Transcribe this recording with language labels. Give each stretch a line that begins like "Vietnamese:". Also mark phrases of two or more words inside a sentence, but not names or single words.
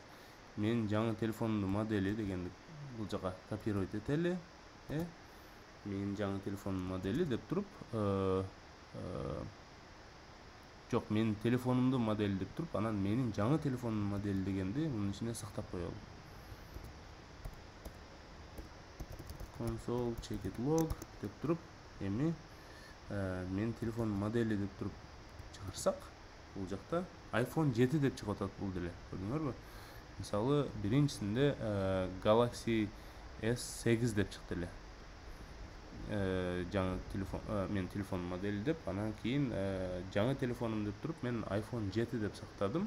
Kyrgyz: Менин жаңы телефонумдун модели дегенди бул жака копировать этели, менин жаңы телефонумдун модели деп туруп, жок, менин телефонумдун модели деп туруп, анан менин жаңы телефонумдун модели дегенди мунун ичине сактап коелу.
English: Console check it log
Kyrgyz: деп туруп, эми менин телефонумдун модели деп туруп чыгарсак, бул жакта iPhone 7 деп чыгып атат бул деле, көрдүңөрбү? Мисалы, биринчисинде Galaxy S8 деп чыкты эле. Жаңы телефон, менин телефонум модели деп, анан кийин жаңы телефонум деп туруп, мен iPhone 7 деп сактадым.